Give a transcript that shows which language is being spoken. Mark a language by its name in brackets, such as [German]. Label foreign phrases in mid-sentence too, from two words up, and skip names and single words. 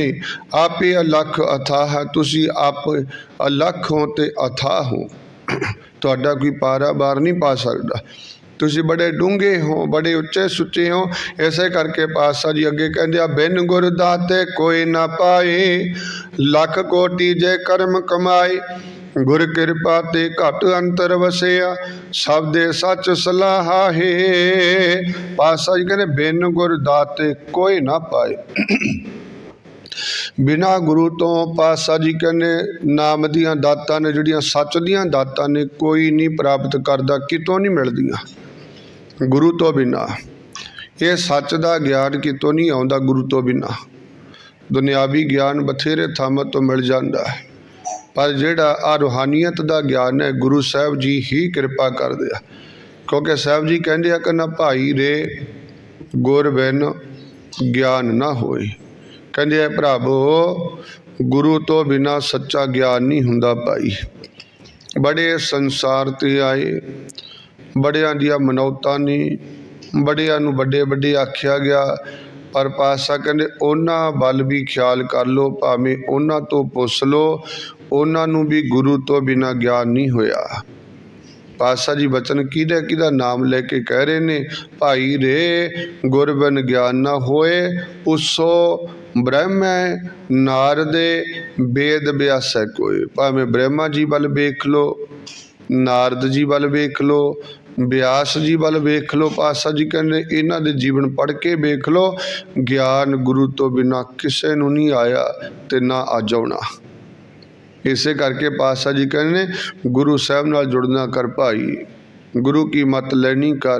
[Punjabi] ਆਪੇ ਅਲਖ ਅਥਾਹ ਹੈ, ਤੁਸੀਂ ਆਪ ਅਲਖ ਹੋ ਤੇ ਅਥਾਹ ਹੋ, ਤੁਹਾਡਾ ਕੋਈ ਪਾਰਾ ਬਾਰ ਨਹੀਂ ਪਾ ਸਕਦਾ। ਤੁਸੀਂ ਬੜੇ ਡੂੰਘੇ ਹੋ, ਬੜੇ ਉੱਚੇ ਸੁੱਚੇ ਹੋ। ਇਸੇ ਕਰਕੇ ਪਾਤਸ਼ਾਹ ਜੀ ਅੱਗੇ ਕਹਿੰਦੇ ਬਿਨ ਗੁਰ ਦਾਤੇ ਕੋਈ ਨਾ ਪਾਏ, ਲਖ ਕੋਟਿ ਜੇ ਕਰਮ ਕਮਾਏ। ਗੁਰ ਕਿਰਪਾ ਤੇ ਘਟ ਅੰਤਰ ਵਸਿਆ, ਸਭ ਦੇ ਸੱਚ ਸਲਾਹਾ ਹੈ। ਪਾਤਸ਼ਾਹ ਜੀ ਕਹਿੰਦੇ ਬਿਨ ਗੁਰ ਦਾਤੇ ਕੋਈ ਨਾ ਪਾਏ। ਬਿਨਾ ਗੁਰੂ ਤੋਂ ਪਾਤਸ਼ਾਹ ਜੀ ਕਹਿਣ ਨਾਮ ਦੀਆਂ ਦਾਤਾਂ ਨੇ ਜਿਹੜੀਆਂ ਸੱਚ ਦੀਆਂ ਦਾਤਾਂ ਨੇ ਕੋਈ ਨਹੀਂ ਪ੍ਰਾਪਤ ਕਰਦਾ, ਕਿਤੋਂ ਨਹੀਂ ਮਿਲਦੀਆਂ ਗੁਰੂ ਤੋਂ ਬਿਨਾ। ਯੇ ਸੱਚ ਕਾ ਗਿਆਨ ਕਿਤੋਂ ਨਹੀਂ ਆਉਂਦਾ ਗੁਰੂ ਤੋਂ ਬਿਨਾ। ਦੁਨਿਆਵੀ ਗਿਆਨ ਬਥੇਰੇ ਥਾਂ ਤੋਂ ਮਿਲ ਜਾਂਦਾ ਹੈ, ਪਰ ਜਿਹੜਾ ਆ ਰੂਹਾਨੀਅਤ ਕਾ ਗਿਆਨ ਹੈ ਗੁਰੂ ਸਾਹਿਬ ਜੀ ਹੀ ਕਿਰਪਾ ਕਰਦੇ ਆ। ਕਿਉਂਕਿ ਸਾਹਿਬ ਜੀ ਕਹਿੰਦੇ ਆ ਕਿ ਨਾ ਭਾਈ ਰੇ ਗੁਰ ਬਿਨ ਗਿਆਨ ਨਾ ਹੋਏ। ਕਹਿੰਦੇ ਆ ਭਰਾਵੋ ਗੁਰੂ ਤੋਂ ਬਿਨਾ ਸੱਚਾ ਗਿਆਨ ਨਹੀਂ ਹੁੰਦਾ ਭਾਈ। ਬੜੇ ਸੰਸਾਰ ਤੇ ਆਏ, ਬੜਿਆਂ ਦੀਆਂ ਮਨੌਤਾਂ ਨੇ, ਬੜਿਆਂ ਨੂੰ ਬੜੇ ਬੜੇ ਆਖਿਆ ਗਿਆ, ਪਰ ਪਾਤਸ਼ਾਹ ਕਹਿੰਦੇ ਉਨ੍ਹਾਂ ਵੱਲ ਵੀ ਖ਼ਿਆਲ ਕਰ ਲਓ, ਭਾਵੇਂ ਉਨ੍ਹਾਂ ਤੋਂ ਪੁੱਛ ਲਓ, ਉਨ੍ਹਾਂ ਨੂੰ ਵੀ ਗੁਰੂ ਤੋਂ ਬਿਨਾ ਗਿਆਨ ਨਹੀਂ ਹੋਇਆ। ਪਾਤਸ਼ਾਹ ਜੀ ਬਚਨ ਕਿਹਦਾ ਕਿਹਦਾ ਨਾਮ ਲੈ ਕੇ ਕਹਿ ਰਹੇ ਨੇ, ਭਾਈ ਰੇ ਗੁਰ ਬਿਨ ਗਿਆਨ ਨਾ ਹੋਏ, ਉਸੋ ਬ੍ਰਹਮ ਨਾਰਦੇ ਬੇਦ ਬਿਆਸੈ ਕੋਈ। ਭਾਵੇਂ ਬ੍ਰਹਮਾ ਜੀ ਵੱਲ ਵੇਖ ਲਓ, ਨਾਰਦ ਜੀ ਵੱਲ ਵੇਖ ਲਓ, ਵਿਆਸ ਜੀ ਵੱਲ ਵੇਖ ਲਓ। ਪਾਤਸ਼ਾਹ ਜੀ ਕਹਿਣ ਇਨ੍ਹਾਂ ਦੇ ਜੀਵਨ ਪੜ੍ਹ ਕੇ ਵੇਖ ਲਓ, ਗਿਆਨ ਗੁਰੂ ਤੋਂ ਬਿਨਾ ਕਿਸੇ ਨੂੰ ਨਹੀਂ ਆਇਆ ਤੇ ਨਾ ਅੱਜ ਆਉਣਾ। ਇਸੇ ਕਰਕੇ ਪਾਤਸ਼ਾਹ ਜੀ ਕਹਿਣ ਗੁਰੂ ਸਾਹਿਬ ਨਾਲ ਜੁੜਨਾ ਕਰ ਭਾਈ, ਗੁਰੂ ਕੀ ਮੱਤ ਲੈਣੀ ਕਰ।